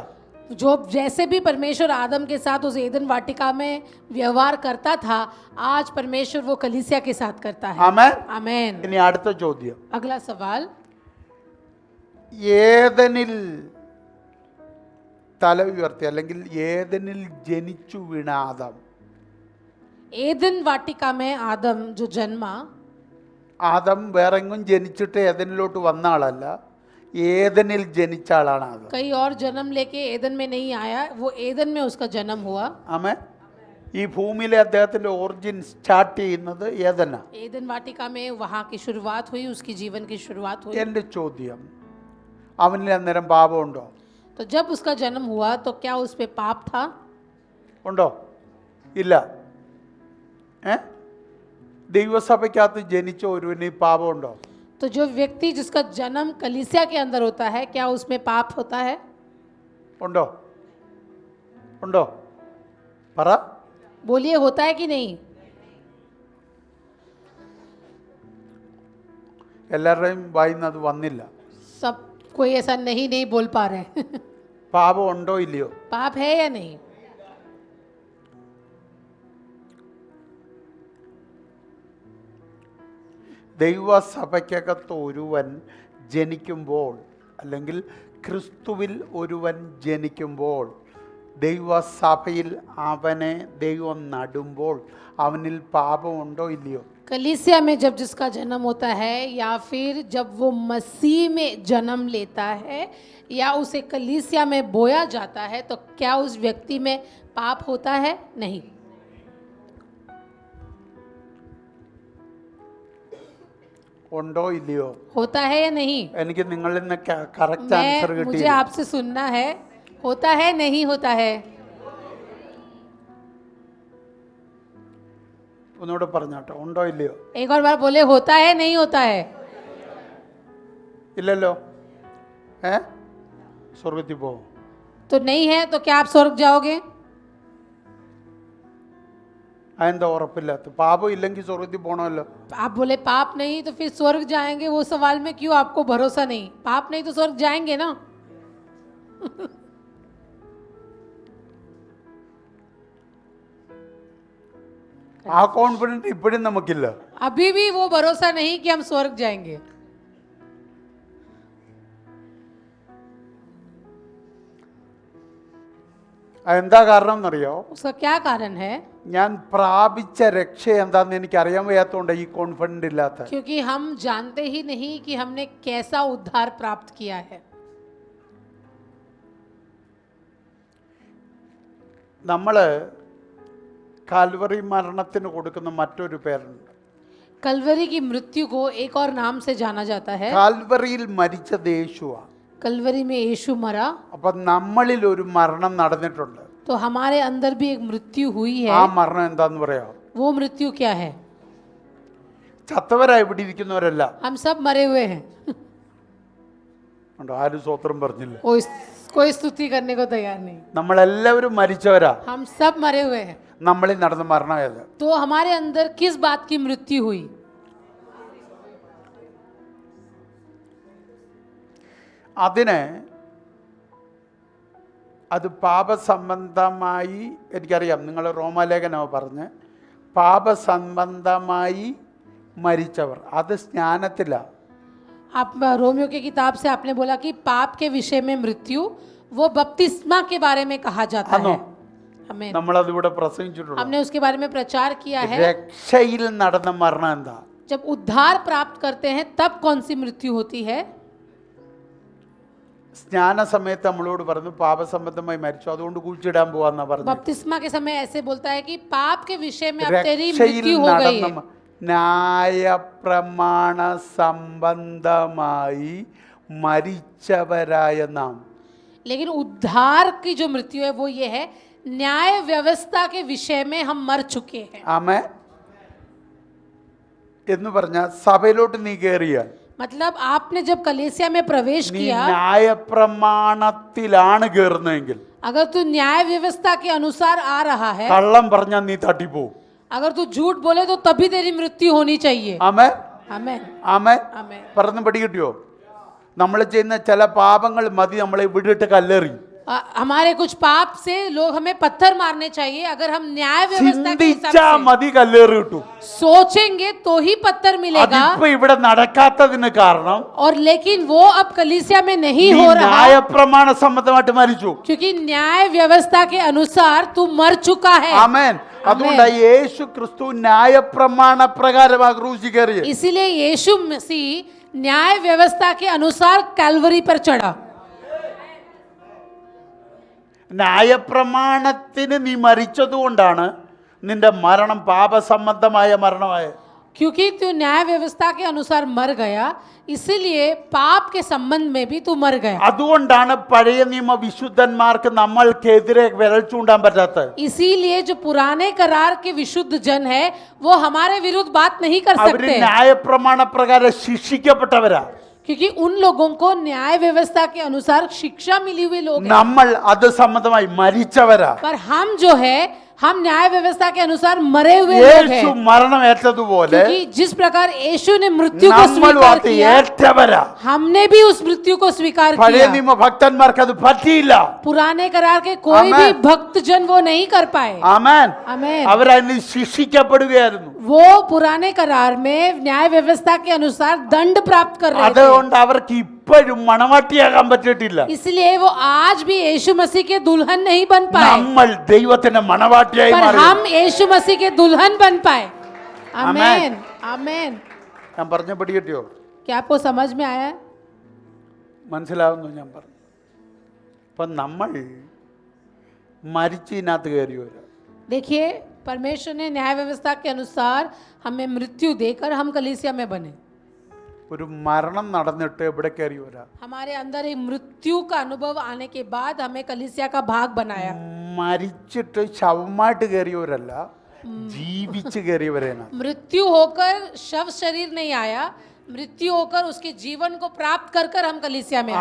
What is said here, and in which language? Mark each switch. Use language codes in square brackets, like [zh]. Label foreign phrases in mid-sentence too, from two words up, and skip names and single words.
[hi] जो जैसे भी परमेश्वर आदम के साथ उस एदन वाटिका में व्यवहार करता था, आज परमेश्वर वो कलीसिया के साथ करता है. [ml] ആമേൻ. [hi] आमीन. [ml] ഇനി അടുത്ത ചോദ്യം, [hi] अगला सवाल, [ml] ഏദനിൽ തല ഉയർത്തി അല്ലെങ്കിൽ ഏദനിൽ ജനിച്ചു വീണ ആദം, [hi] एदन वाटिका में आदम जो जन्मा, [ml] ആദം വേറെങ്ങും ജനിച്ചിട്ട് ഏദനിലോട്ട് വന്ന ആളല്ല, ഏദനിൽ ജനിച്ച ആളാണ് ആദം. [hi] कई और जन्म लेके एदन में नहीं आया, वो एदन में उसका जन्म हुआ. [ml] ആമേൻ. ഈ ഭൂമിയിലെ അദ്ദേഹത്തിന്റെ [en] origin start [ml] ചെയ്യുന്നത് ഏദനാ. [hi] एदन वाटिका में वहाँ की शुरुआत हुई, उसकी जीवन की शुरुआत हुई. [ml] എൻ്റെ ചോദ്യം, അവനിൽ അന്നേരം പാപമുണ്ടോ? [hi] तो जब उसका जन्म हुआ तो क्या उस पे पाप था? [ml] ഉണ്ടോ? ഇല്ല. ദൈവസഭയ്ക്കകത്ത് ജനിച്ച ഒരുവന് പാപമുണ്ടോ? [hi] तो जो व्यक्ति जिसका जन्म कलीसिया के अंदर होता है, क्या उसमें पाप होता है? [ml] ഉണ്ടോ? ഉണ്ടോ? പറ. [hi] बोलिए, होता है कि नहीं? [ml] എല്ലാവരുടെയും വായിന്ന് അത് വന്നില്ല. [hi] सब कोई ऐसा नहीं बोल पा रहे हैं. [ml] പാപം ഉണ്ടോ ഇല്ലയോ? [hi] पाप है या नहीं? [ml] ദൈവസഭയ്ക്കകത്ത് ഒരുവൻ ജനിക്കുമ്പോൾ അല്ലെങ്കിൽ ക്രിസ്തുവിൽ ഒരുവൻ ജനിക്കുമ്പോൾ ദൈവസഭയിൽ അവനെ ദൈവം നടുമ്പോൾ അവനിൽ പാപമുണ്ടോ ഇല്ലയോ? [hi] कलीसिया में जब जिसका जन्म होता है या फिर जब वो मसीह में जन्म लेता है या उसे कलीसिया में बोया जाता है, तो क्या उस व्यक्ति में पाप होता है? नहीं. [ml] ഉണ്ടോ ഇല്ലയോ? [hi] होता है या नहीं? [ml] എനിക്ക് നിങ്ങളിൽ നിന്ന് [en] correct answer [hi] मुझे [ml] കിട്ടിയില്ല. [hi] आपसे सुनना है, होता है नहीं होता है? [ml] ഒന്നുകൂടെ പറഞ്ഞോട്ടെ, ഉണ്ടോ ഇല്ലയോ? [hi] एक और बार बोले, होता है नहीं होता है? [ml] ഇല്ലല്ലോ. സ്വർഗത്തിൽ പോകും. [hi] तो नहीं है तो क्या आप स्वर्ग जाओगे? [ml] അതെന്താ ഉറപ്പില്ലാത്ത? പാപം ഇല്ലെങ്കിൽ സ്വർഗത്തിൽ പോകണമല്ലോ. [hi] आप बोले पाप नहीं तो फिर स्वर्ग जाएंगे, वो सवाल में क्यों आपको भरोसा नहीं? पाप नहीं तो स्वर्ग जाएंगे ना. [ml] ആ കോൺഫിഡൻസ് ഇപ്പോഴും നമുക്കില്ല. [hi] अभी भी वो भरोसा नहीं कि हम स्वर्ग जाएंगे. [ml] അതെന്താ കാരണം എന്നറിയോ? [hi] उसका क्या कारण है? [ml] ഞാൻ പ്രാപിച്ച രക്ഷ എന്താന്ന് എനിക്ക് അറിയാൻ വയ്യാത്തതുകൊണ്ട് ഈ കോൺഫിഡൻസ് ഇല്ലാത്ത. [hi] क्योंकि हम जानते ही नहीं कि हमने कैसा उद्धार प्राप्त किया है. [ml] നമ്മൾ കാൽവറി മരണത്തിന് കൊടുക്കുന്ന മറ്റൊരു പേരുണ്ട്. [hi] कलवरी की मृत्यु को एक और नाम से जाना जाता है. [ml] കാൽവറിയിൽ മരിച്ചത് യേശുവാ. [hi] कलवरी में यीशु मरा, [ml] അപ്പൊ നമ്മളിൽ ഒരു മരണം നടന്നിട്ടുണ്ട്. [hi] तो हमारे अंदर भी एक मृत्यु हुई [ml] ആ [hi] है. [ml] മരണം എന്താന്ന് പറയാമോ? [hi] वो मृत्यु क्या है? [ml] ചത്തവരായി ഇവിടെ ഇരിക്കുന്നവരല്ല. [hi] हम सब मरे हुए हैं. [ml] ഉണ്ടോ? ആരും സ്വത്രം പറഞ്ഞില്ല. [hi] कोई स्तुति करने को तैयार नहीं. [ml] നമ്മളെല്ലാവരും മരിച്ചവരാ. [hi] हम सब मरे हुए हैं. [ml] നമ്മളിൽ നടന്ന മരണം ഏത്? [hi] तो हमारे अंदर किस बात की मृत्यु हुई? [ml] അതിന് അത് പാപസംബന്ധമായി, എനിക്കറിയാം നിങ്ങൾ റോമാലേഖനോ പറഞ്ഞ് പാപസംബന്ധമായി മരിച്ചവർ, അത് സ്നാനത്തിലാണ്. [hi] आप रोमियो की किताब से आपने बोला कि पाप के विषय में मृत्यु वो बपतिस्मा के बारे में कहा जाता है. हमें [ml] നമ്മളതിവിടെ പ്രസംഗിച്ചിട്ടുണ്ട്. [hi] हमने उसके बारे में प्रचार किया है. [ml] രക്ഷയിൽ നടന്ന മരണം എന്താ? [hi] जब उद्धार प्राप्त करते हैं तब कौन सी मृत्यु होती है? [ml] സ്നാന സമയത്ത് നമ്മളോട് പറഞ്ഞു പാപസംബന്ധമായി മരിച്ചു, അതുകൊണ്ട് കുഴിച്ചിടാൻ പോവാന്നാ പറഞ്ഞു. [hi] बपतिस्मा के समय ऐसे बोलता है कि पाप के विषय में अब तेरी [ml] രക്ഷയിൽ [hi] मृत्यु हो गई [ml] നടന്ന [hi] है. [ml] ന്യായപ്രമാണ സംബന്ധമായി മരിച്ചവരായ നാം. [hi] लेकिन उद्धार की जो मृत्यु है वो ये है, न्याय व्यवस्था के विषय में हम मर चुके हैं. [ml] ആമേൻ എന്ന് പറഞ്ഞാൽ സഭയിലോട്ട് നീ കയറിയാൽ [hi] मतलब आपने जब कलीसिया में प्रवेश [ml] നീ [hi] किया, [ml] ന്യായപ്രമാണത്തിലാണ് കയറുന്നതെങ്കിൽ [hi] अगर तू न्याय व्यवस्था के अनुसार आ रहा है, [ml] കള്ളം പറഞ്ഞാൽ നീ തട്ടിപ്പോവും. [hi] अगर तू झूठ बोले तो तभी तेरी मृत्यु होनी चाहिए. [ml] ആമേൻ [hi] आमेन [ml] ആമേൻ [hi] आमेन. [ml] പറഞ്ഞു പിടി കിട്ടിയോ? നമ്മൾ ചെയ്യുന്ന ചില പാപങ്ങൾ മതി നമ്മളെ വിടിട്ട് കല്ലെറി. [hi] हमारे कुछ पाप से लोग हमें पत्थर मारने चाहिए. अगर हम न्याय व्यवस्था के हिसाब [ml] ചിന്തിച്ചാ [hi] से [ml] മതി കല്ലേറി കിട്ടും. [hi] सोचेंगे तो ही पत्थर मिलेगा. [ml] അതിപ്പോ ഇവിടെ നടക്കാത്തതിന് കാരണം [hi] और लेकिन वो अब कलीसिया में नहीं [ml] നീ [hi] हो रहा [ml] ന്യായപ്രമാണ സംബന്ധമായിട്ട് മരിച്ചു. [hi] क्योंकि न्याय व्यवस्था के अनुसार तू मर चुका है. [ml] ആമേൻ. അതുകൊണ്ടാണ് യേശു ക്രിസ്തു ന്യായപ്രമാണ പ്രകാരമാ ക്രൂശിൽ കയറിയത്. [hi] इसीलिए यीशु मसीह न्याय व्यवस्था के अनुसार कैलवरी पर चढ़ा. [ml] ന്യായപ്രമാണത്തിന് നീ മരിച്ചതുകൊണ്ടാണ് നിന്റെ മരണം പാപസംബന്ധമായ മരണമായത്. [hi] क्योंकि तू न्याय व्यवस्था के अनुसार मर गया, इसीलिए पाप के संबंध में भी तू मर गया. [ml] അതുകൊണ്ടാണ് പഴയ നിയമ വിശുദ്ധന്മാർക്ക് നമ്മൾക്കെതിരെ വിരൽ ചൂണ്ടാൻ പറ്റാത്തത്. [hi] इसीलिए जो पुराने करार के विशुद्ध जन है वो हमारे विरुद्ध बात नहीं कर [ml] അവര് [hi] सकते, [ml] ന്യായപ്രമാണ പ്രകാരം ശിക്ഷിക്കപ്പെട്ടവരാ. [hi] क्योंकि उन लोगों को न्याय व्यवस्था के अनुसार शिक्षा मिली हुई लोग हैं. [ml] നമ്മൾ അത് സംബന്ധമായി മരിച്ചവരാ. [hi] पर हम जो है, हम न्याय व्यवस्था के अनुसार मरे हुए लोग [ml] യേശു [hi] हैं. [ml] മരണം ഏറ്റതുപോലെ [hi] क्योंकि जिस प्रकार यीशु ने मृत्यु को [ml] നമ്മളും [hi] स्वीकार [ml] അത് [hi] किया, [ml] ഏറ്റവരാ. [hi] हमने भी उस मृत्यु को स्वीकार [ml] പഴയ [hi] किया. [ml] നിയമ ഭക്തന്മാർക്ക് അത് പറ്റിയില്ല. [hi] पुराने करार के कोई आमेन. भी भक्त जन वो नहीं कर पाए. [ml] ആമേൻ. [hi] आमेन. [ml] അവരതിന് ശിക്ഷിക്കപ്പെടുകയായിരുന്നു. [hi] वो पुराने करार में न्याय व्यवस्था के अनुसार दंड प्राप्त कर रहे थे. [ml] അതുകൊണ്ട് അവർക്ക് ഇപ്പോഴും മണവാട്ടിയാകാൻ പറ്റിയിട്ടില്ല. [hi] इसलिए वो आज भी यीशु मसीह के दुल्हन नहीं बन पाए, [ml] നമ്മൾ ദൈവത്തിന്റെ മണവാട്ടിയായി [hi] पर [ml] മാറി. [hi] हम यीशु मसीह के दुल्हन बन पाए. आमेन आमेन. [ml] ഞാൻ പറഞ്ഞ പിടി കിട്ടിയോ? [hi] क्या आपको समझ में आया? [ml] മനസ്സിലാവുന്നു ഞാൻ പറഞ്ഞു. അപ്പൊ നമ്മൾ മരിച്ചതിനകത്ത് കയറി വരാം. [hi] देखिए, परमेश्वर ने न्याय व्यवस्था के अनुसार हमें मृत्यु देकर हम कलीसिया में बने. [ml] ഒരു മരണം നടന്നിട്ട് എവിടെ കയറി വരാം? [hi] हमारे अंदर एक मृत्यु का अनुभव आने के बाद हमें कलीसिया का भाग बनाया. [ml] മരിച്ചിട്ട് ശവമായിട്ട് കയറിയവരല്ല, ജീവിച്ച് കയറിയവരാണ്. [hi] मृत्यु होकर शव शरीर नहीं आया, मृत्यु होकर उसके जीवन को प्राप्त कर कर हम कलीसिया में आए.